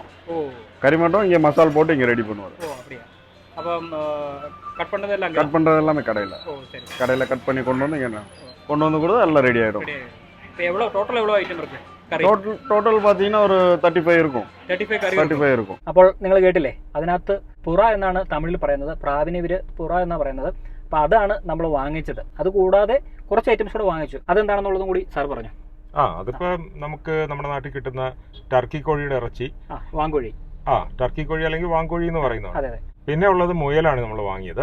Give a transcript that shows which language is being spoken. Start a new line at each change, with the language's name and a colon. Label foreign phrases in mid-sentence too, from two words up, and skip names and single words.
Tamil: கறி மட்டும் இங்கே மசால் போட்டு இங்கே ரெடி பண்ணுவார். கட் பண்ணுறது எல்லாமே கடையில் கட் பண்ணி கொண்டு வந்து இங்கே கொண்டு வந்து கூட எல்லாம் ரெடி ஆகிடும். ടോട്ടൽ பார்த்தீங்கன்னா ഒരു 35 இருக்கும். 35 இருக்கும்.
Malayalam: അപ്പോൾ നിങ്ങൾ കേട്ടില്ലേ, അതിനകത്ത് പുറ എന്നാണ് തമിഴിൽ പറയുന്നത്. പ്രാവിനെ ഇവര് പുറ എന്നാണ് പറയുന്നത്. അപ്പൊ അതാണ് നമ്മൾ വാങ്ങിച്ചത്. അതുകൂടാതെ കുറച്ച് ഐറ്റംസ് കൂടെ വാങ്ങിച്ചു. അതെന്താണെന്നുള്ളതും കൂടി സാർ പറഞ്ഞു. അതിപ്പോ നമുക്ക് നമ്മുടെ നാട്ടിൽ കിട്ടുന്ന ടർക്കി കോഴിയുടെ ഇറച്ചി, വാങ്കോഴി, ടർക്കി കോഴി അല്ലെങ്കിൽ വാങ്കോഴി എന്ന് പറയുന്നത്. പിന്നെ ഉള്ളത് മുയലാണ് നമ്മൾ വാങ്ങിയത്.